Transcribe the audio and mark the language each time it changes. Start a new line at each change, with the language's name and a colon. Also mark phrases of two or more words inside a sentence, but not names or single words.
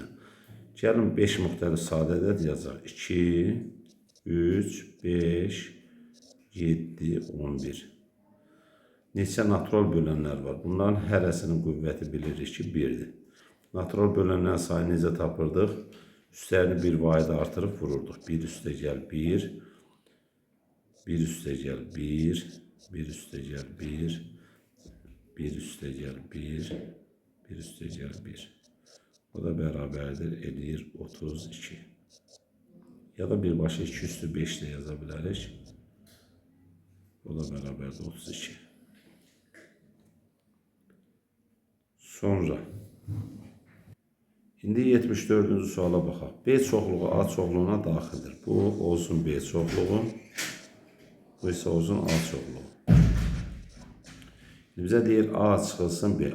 Azerbaijani: Gəlin 5 müxtəlif sadə ədəd yazacaq. 2, 3, 5, 7, 11. Neçə natural bölənlər var? Bunların hərəsinin qüvvəti bilirik ki, 1'dir. Natural bölənlərin sayını necə tapırdıq?
Turkish: Üstlerini bir vahide artırıp vururduk. 1 üste gel 1, 1 üste gel 1, 1 üste gel 1, 1 üste gel 1, 1 üste gel 1.
Azerbaijani: O da beraberdir eləyir 32.
Turkish: Ya da birbaşa 2 üstü 5 ile yazabiliriz. O da beraberdir 32.
Azerbaijani: Sonra indi 74-cü suala baxaq. B çoxluğu A çoxluğuna daxildir. Bu olsun B çoxluğu, bu isə olsun A çoxluğu. Bizə deyir A çıxılsın B.